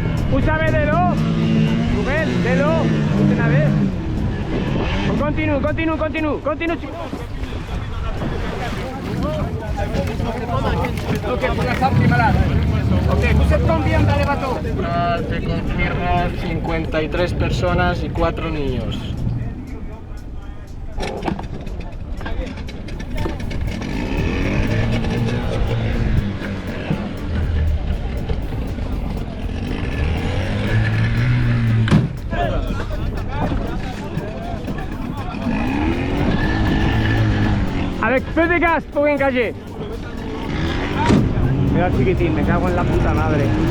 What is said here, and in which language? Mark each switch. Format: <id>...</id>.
<fr>Vous savez de l'eau? Rubén, de l'eau? Vous en avez? On continue. Ok, pour la femme qui est malade. Ok, vous êtes combien dans le bateau?</fr> <es>Te confirmo 53 personas y 4 niños.</es> <fr>Avec feu de gaz pour engager.</fr> <es>Mira el chiquitín, me cago en la puta madre.</es>